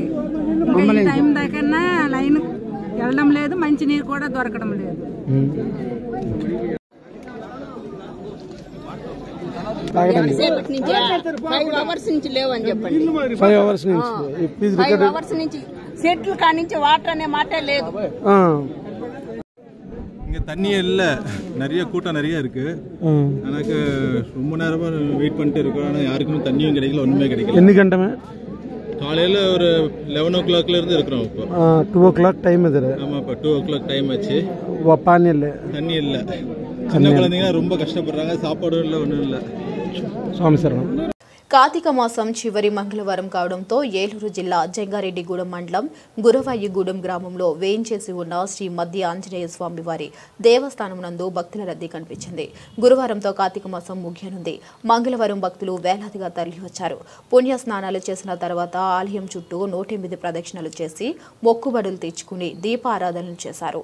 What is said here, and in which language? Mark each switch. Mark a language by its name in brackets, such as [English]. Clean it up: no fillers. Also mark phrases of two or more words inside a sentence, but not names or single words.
[Telugu] టైం దాకన్నా లైన్ వెళ్ళడం లేదు, మంచినీరు కూడా దొరకడం లేదు. 5 అవర్స్ నుంచి లేవని చెప్పండి. 5 అవర్స్ నుంచి సెట్లు కానించి వాటర్ అనే మాటే లేదు. [Tamil] இங்கே தண்ணி இல்லை, நிறைய கூட்டம் நிறைய இருக்கு. எனக்கு ரொம்ப நேரமா வெயிட் பண்ணிட்டு இருக்கோம். ஆனால் யாருக்குமே தண்ணியும் கிடைக்கல, ஒன்றுமே கிடைக்கல. எந்த கண்டமே காலையில் ஒரு 11 o'clock இருந்து இருக்கிறோம். இப்போ 2 o'clock டைம் இது. ஆமாம், இப்போ 2 o'clock டைம் ஆச்சு. பானி இல்லை, தண்ணி இல்லை. சின்ன குழந்தைங்க ரொம்ப கஷ்டப்படுறாங்க, சாப்பாடும் இல்லை, ஒன்றும் இல்லை. சுவாமி சரணம். [Telugu] కార్తీక మాసం చివరి మంగళవారం కావడంతో ఏలూరు జిల్లా జంగారెడ్డిగూడెం మండలం గురవయ్యగూడెం గ్రామంలో వేయించేసి ఉన్న శ్రీ మధ్య ఆంజనేయ స్వామి వారి దేవస్థానం నందు భక్తుల రద్దీ కనిపించింది. గురువారంతో కార్తీక మాసం ముగియనుంది. మంగళవారం భక్తులు వేలాదిగా తరలివచ్చారు. పుణ్య స్నానాలు చేసిన తర్వాత ఆలయం చుట్టూ 108 ప్రదక్షిణలు చేసి మొక్కుబడులు తీర్చుకుని దీపారాధనలు చేశారు.